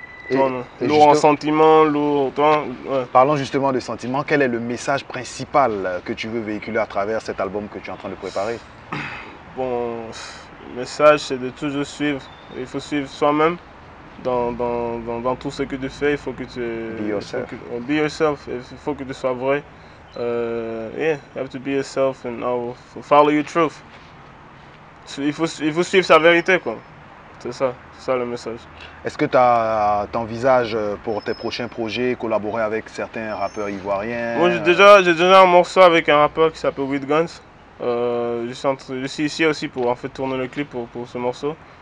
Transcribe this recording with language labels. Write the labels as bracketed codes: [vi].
[fr] Lourd en sentiments, lourd. Ouais. Parlons justement de sentiments. Quel est le message principal que tu veux véhiculer à travers cet album que tu es en train de préparer? Bon, le message, c'est de toujours suivre. Il faut suivre soi-même dans tout ce que tu fais. Il faut que tu... [en] Be yourself. Be yourself. [fr] Il faut que tu sois vrai. [en] Yeah, you have to be yourself and follow your truth. [fr] Il faut suivre sa vérité, quoi. C'est ça le message. Est-ce que tu envisages pour tes prochains projets collaborer avec certains rappeurs ivoiriens? Moi, j'ai déjà un morceau avec un rappeur qui s'appelle With Guns. Je suis ici aussi pour en fait tourner le clip pour ce morceau.